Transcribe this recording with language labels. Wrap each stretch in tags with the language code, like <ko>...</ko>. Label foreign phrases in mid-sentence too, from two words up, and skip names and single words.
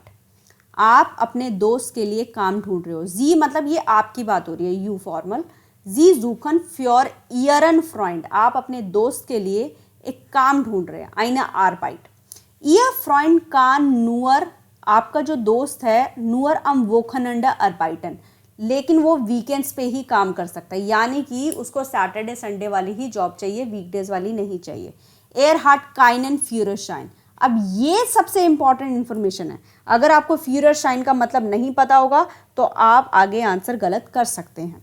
<hi>आप अपने दोस्त के लिए काम ढूंढ रहे हो। जी मतलब ये आपकी बात हो रही है,</hi> <en>you formal.</en> <de>Sie suchen für Ihren Freund,</de> <hi>आप अपने दोस्त के लिए एक काम ढूंढ रहे हैं,</hi> <de>eine Arbeit। Ihr Freund kann nur,</de> <hi>आपका जो दोस्त है,</hi> <de>nur am Wochenende arbeiten,</de> <hi>लेकिन वो वीकेंड्स पे ही काम कर सकता है, यानी कि उसको</hi> <en>Saturday Sunday</en> <hi>वाली ही जॉब चाहिए, वीकडेज वाली नहीं चाहिए।</hi> <de>Er hat keinen Führerschein,</de> <hi>अब ये सबसे इंपॉर्टेंट इंफॉर्मेशन है। अगर आपको फ्यूररशाइन का मतलब नहीं पता होगा तो आप आगे आंसर गलत कर सकते हैं।</hi>